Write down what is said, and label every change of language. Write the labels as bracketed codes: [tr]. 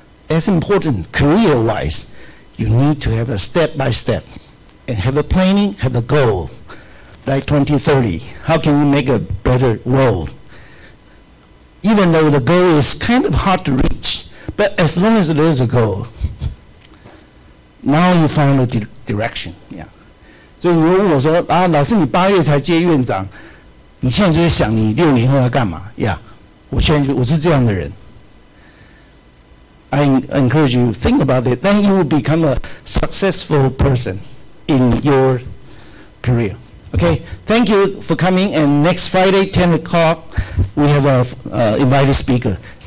[en] As important, career-wise, you need to have a step-by-step and have a planning, have a goal. Like 2030, how can we make a better world? Even though the goal is kind of hard to reach, but as long as there is a goal, now you find a direction. Yeah. [zh] 所以你问我说啊，老师你8月才接院长，你现在就在想你6年后要干嘛呀？我是这样的人。 [en] I encourage you to think about it. Then you will become a successful person in your career. Okay. Thank you for coming. And next Friday, 10 o'clock, we have a invited speaker.